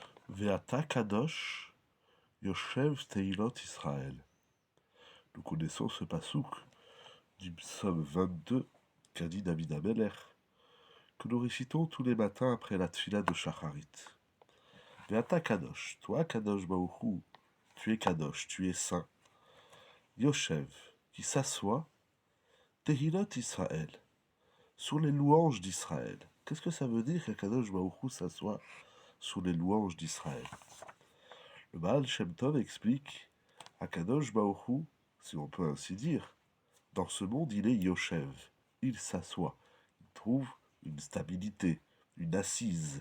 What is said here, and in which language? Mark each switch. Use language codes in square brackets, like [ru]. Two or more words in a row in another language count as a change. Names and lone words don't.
[he] ואתה קדוש יושב תהלות ישראל. [fr] Nous connaissons ce passouk du psaume 22 qu'a dit David Ameler, que nous récitons tous les matins après la tfila de Shacharit. [he] ואתה קדוש, [fr] toi [he] קדוש ברוך [fr] tu es kadosh, tu es saint. Yoshev, qui s'assoit, [he] תהלות ישראל, [fr] sur les louanges d'Israël. Qu'est-ce que ça veut dire qu'Akadosh Baruch Hu s'assoit sur les louanges d'Israël? Le Baal Shem Tov explique Akadosh Baruch Hu, si on peut ainsi dire, dans ce monde il est Yoshev, il s'assoit, il trouve une stabilité, une assise.